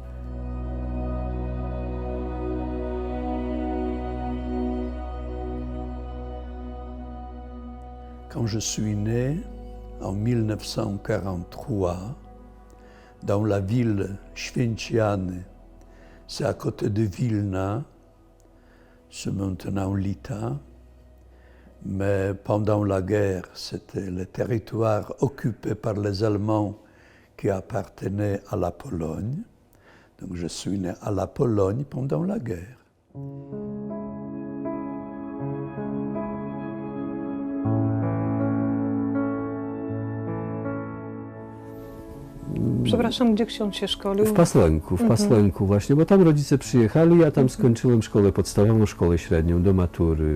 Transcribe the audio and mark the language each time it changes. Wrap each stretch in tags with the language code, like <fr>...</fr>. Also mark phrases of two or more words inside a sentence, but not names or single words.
<fr>Quand je suis né, en 1943, dans la ville Święciany, c'est à côté de Vilna, c'est maintenant Lita, mais pendant la guerre, c'était le territoire occupé par les Allemands qui appartenait à la Pologne. Donc je suis né à la Pologne pendant la guerre.</fr> <pl>Przepraszam, gdzie ksiądz się szkolił? w Pasłęku właśnie, bo tam rodzice przyjechali, ja tam skończyłem szkołę podstawową, szkołę średnią do matury.</pl>